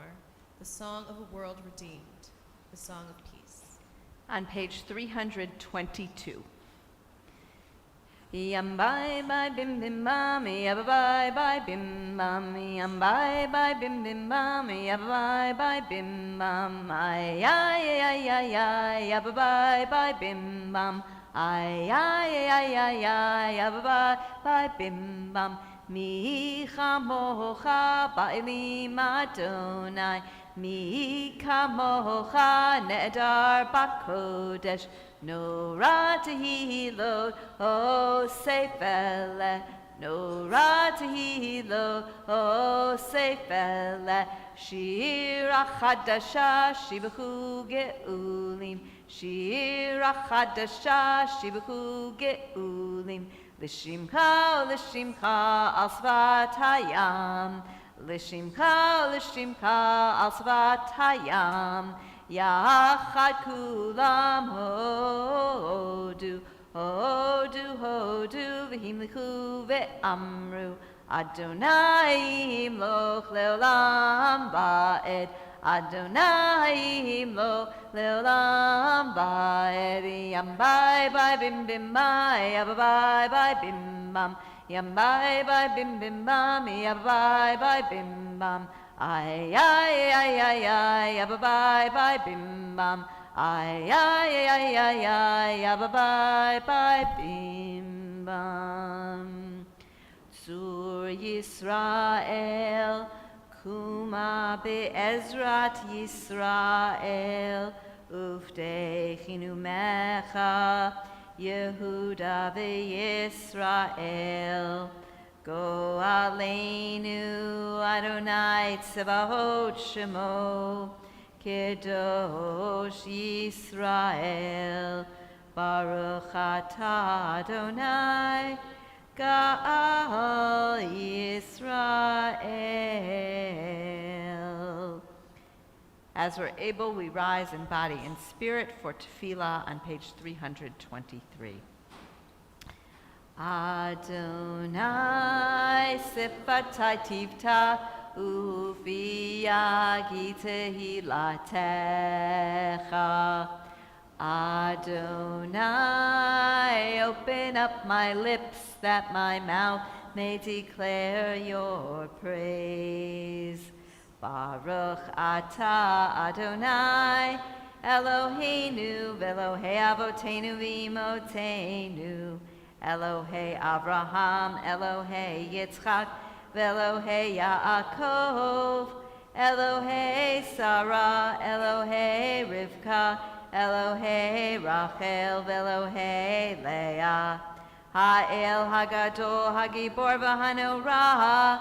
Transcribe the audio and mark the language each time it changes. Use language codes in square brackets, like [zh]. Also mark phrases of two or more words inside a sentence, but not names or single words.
[en] The song of a world redeemed, the song of peace. On page 322. Yam bye bye bim bim bam, yabba bye bye bim bam, yam bye bye bim bim bam, yabba bye bye bim bam, ay ay ay ay ay, yabba bye bye bim bam, ay ay ay ay ay, yabba bye bye bim bam. [he] מי כמוכה באלים אדני, מי כמוכה נאדר בקודש, נורא תהלת, עושה פלא, נורא תהלת, עושה פלא, שירה חדשה, שבחו גאולים, שירה chadasha, shibahu geulim, Shira חדשה, שבחו גאולים, לשמך, לשמך, על שפת הים, לשמך, לשמך, על שפת הים, יחד כולם הודו, הודו, הודו, והמליכו ואמרו, אדני ימלוך לעולם ועד, אדני ימלוך לעולם ועד, Adonai imloch leolam ba'ed, Yambai bai bim bim bai, Yabai bai bim bam, Yambai bai bim bim bam, Yabai bai bim bam, Ay ay ay ay ay, Yabai bai bim bam, Ay ay ay ay ay, Yabai bai bim bam. צור ישראל, קומה בעזרת ישראל, ופדה כנאמך, יהודה וישראל. גואלנו אדני צבאות שמו, קדוש ישראל, ברוך אתה אדני, גאל ישראל. [en] As we're able, we rise in body and spirit for tefillah on page 323. [he] אדני שפתי תפתח ופי יגיד תהלתך. [en] Adonai, open up my lips that my mouth may declare your praise. [he] ברוך אתה אדני, אלהינו ואלהי אבותינו ואמותינו, אלהי אברהם, אלהי יצחק, ואלהי יעקב, אלהי שרה, אלהי רבקה, אלהי רחל, ואלהי לאה, האל הגדול, הגבור והנורא,